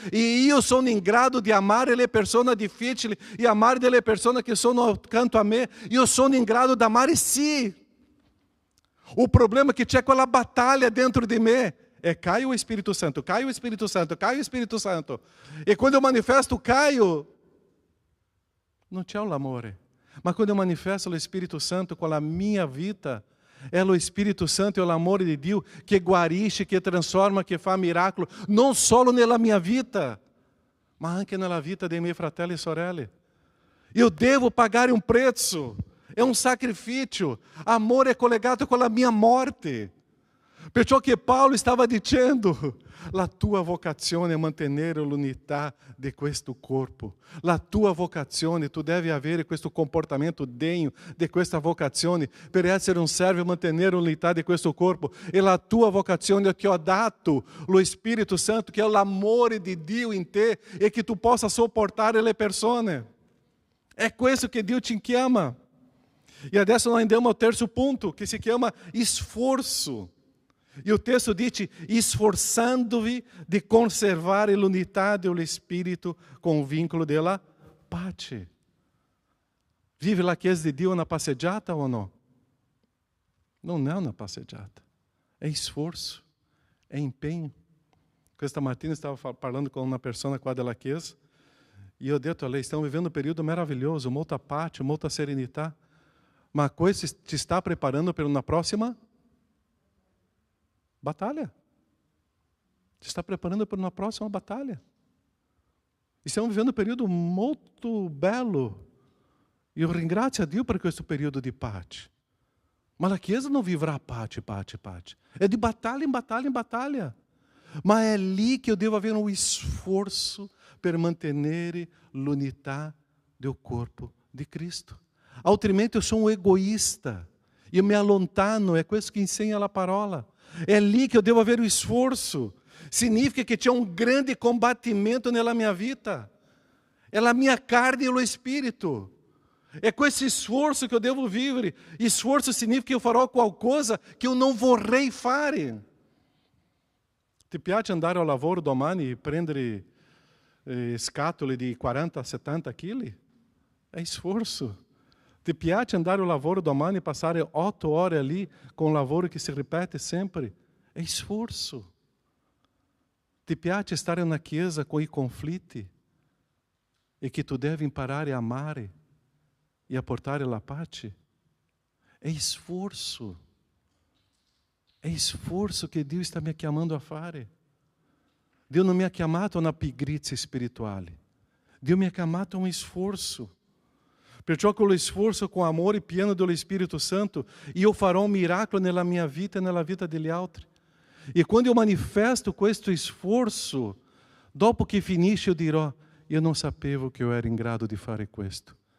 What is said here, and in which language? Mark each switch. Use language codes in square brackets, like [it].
[it] E io sono in grado di amare le persone difficili e amare delle persone che sono accanto a me. Io sono in grado di amare sì. [pt] O problema [it] è che c'è quella battaglia dentro di me. [pt] Cai o [it] Spirito Santo, cai o Spirito Santo, cai o Spirito Santo. E quando eu manifesto caio, non c'è l'amore. [pt] Ma quando eu manifesto o Spirito Santo com a minha vida, é o Espírito Santo e o amor de Deus que guarisce, que transforma, que faz miracolo, não só nella minha vida, mas anche [it] nella vita dei miei fratelli e sorelle. [pt] Eu devo pagar um preço, é um sacrifício. Amor é [it] collegado [pt] com a minha morte. [it] Perciò che Paolo stava dicendo, la tua vocazione è mantenere l'unità di questo corpo. La tua vocazione, tu devi avere questo comportamento degno di questa vocazione per essere un servo e mantenere l'unità di questo corpo. E la tua vocazione che ho dato lo Spirito Santo, che è l'amore di Dio in te e che tu possa sopportare le persone. È questo che Dio ti chiama. E adesso noi andiamo al terzo punto, che si chiama sforzo. [pt] E o texto diz, esforçando-vi de conservar [it] l'unità [pt] do Espírito com o vínculo [it] della pace. Vive la chiesa di Dio una passeggiata o no? Non è una passeggiata, è sforzo, è impegno. Questa mattina stavo parlando [pt] com uma pessoa [it] qua della chiesa e ho detto a lei, [pt] stiamo vivendo um período maravilhoso, [it] molta pace, molta serenità, ma questo ti sta preparando per una prossima batalha. [pt] Você está preparando para uma próxima batalha. Estamos vivendo um período muito belo. [it] E eu ringrazio a Dio per questo [pt] período de pace. Mas a Chiesa não vivrà pace. É de batalha em batalha em batalha. Mas é ali que eu devo avere um esforço [it] per mantenere l'unità [pt] do corpo de Cristo. [it] Altrimenti [pt] eu sou um egoísta. E eu me allontano, é questo que ensina a parola. É ali que eu devo haver o esforço. Significa que tinha um grande combatimento nella minha vida. É a minha carne e o espírito. É com esse esforço que eu devo viver. Esforço significa que eu [it] farò qualcosa [pt] que eu não [it] vorrei fare. Ti piace andare al lavoro domani e prendere scatole di 40, 70 kg? [pt] É esforço. [it] Ti piace andare al lavoro domani e passare 8 ore ali com um lavoro que se ripete sempre? [pt] É esforço. [it] Ti piace stare [pt] na chiesa [it] com i conflitti e que tu devi imparare a amare e a portare la pace? [pt] É esforço. É esforço que [it] Dio sta mi chiamando a fare. Dio non mi ha chiamato a una pigrizia spirituale. Dio mi ha chiamato a un esforço. Perciò con lo sforzo, con amore pieno dello Spirito Santo, io farò un miracolo nella mia vita e nella vita degli altri. E [pt] quando eu manifesto [it] questo sforzo, dopo che finisce, eu dirò, io non sapevo che io ero in grado di fare questo.